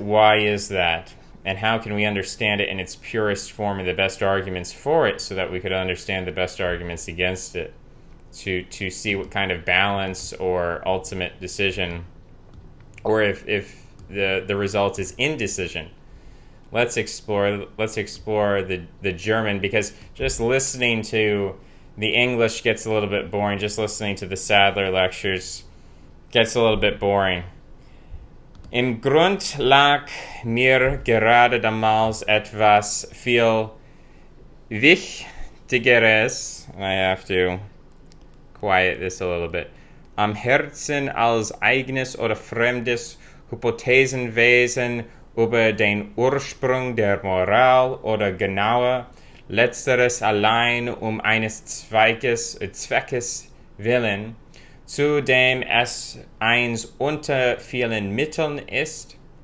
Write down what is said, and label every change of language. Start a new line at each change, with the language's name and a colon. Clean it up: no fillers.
English: Why is that? And how can we understand it in its purest form, and the best arguments for it, so that we could understand the best arguments against it, to see what kind of balance or ultimate decision, or if the result is indecision. Let's explore the German, because just listening to the English gets a little bit boring. Just listening to the Sadler lectures gets a little bit boring.
German: Im Grund lag mir gerade damals etwas viel Wichtigeres.
English: I have to quiet this a little bit.
German: Am Herzen als eigenes oder fremdes Hypothesenwesen über den Ursprung der Moral, oder genauer, letzteres allein eines Zweckes willen, zu dem es eins unter vielen Mitteln ist.